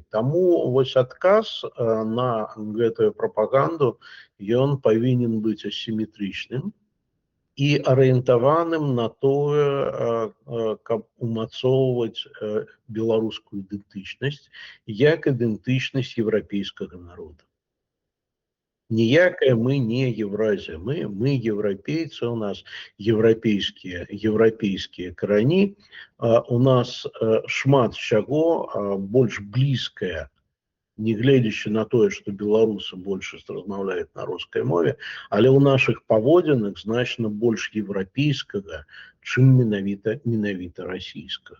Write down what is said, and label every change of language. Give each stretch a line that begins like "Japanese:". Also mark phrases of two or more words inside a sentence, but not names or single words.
Belarusian: Таму вось адказ на гэтую прапаганду, ён павінен быць асіметрычным і арыентаваным на тое, каб умацоўваць беларускую ідэнтычнасць як ідэнтычнасць еўрапейскага народа. Ніякая мы не Евразия,
Russian: мы европейцы,
Belarusian: у нас европейские карані, у нас шмат чаго больш блізкае, нягледзячы на тое, што беларусы большасць размаўляюць на рускай мове, але ў нашых паводзінах значна больш еўрапейскага, чым менавіта расійскага.